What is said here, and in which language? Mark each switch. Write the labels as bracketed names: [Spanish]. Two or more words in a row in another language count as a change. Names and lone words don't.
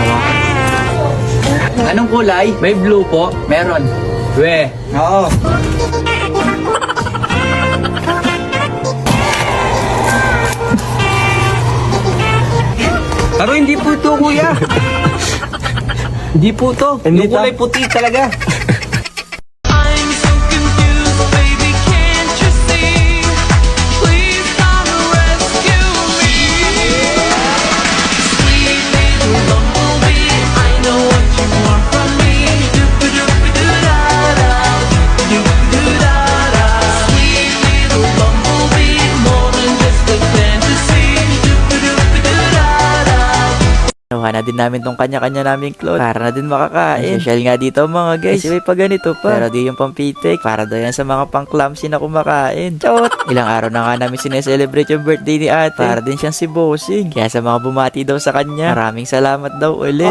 [Filipino] Anong kulay? May blue po. Meron. We. Oo. Pero hindi po ito, kuya. Hindi po ito. Hindi Yung kulay puti talaga. [English] I'm so confused, baby, can't you see? Please come rescue me. Sweet little bumblebee, I know what you want from me. Doop-a-doop-a-doo-da-da, doop-a-doo-da-da. Sweet little bumblebee, more than just a fantasy. Doop-a-doop-a-doo-da-da. [Filipino] Nakuha na din namin tong kanya-kanya naming clothes para na din makakain. Social nga dito mga guys. Kasi may pa ganito pa. Pero di yung pampitik. Para daw yan sa mga pang-clumsy na kumakain. Chot! Ilang araw na nga namin sineselebrate yung birthday ni ate. Para din siyang si Bossing. Kaya sa mga bumati daw sa kanya, maraming salamat daw ulit.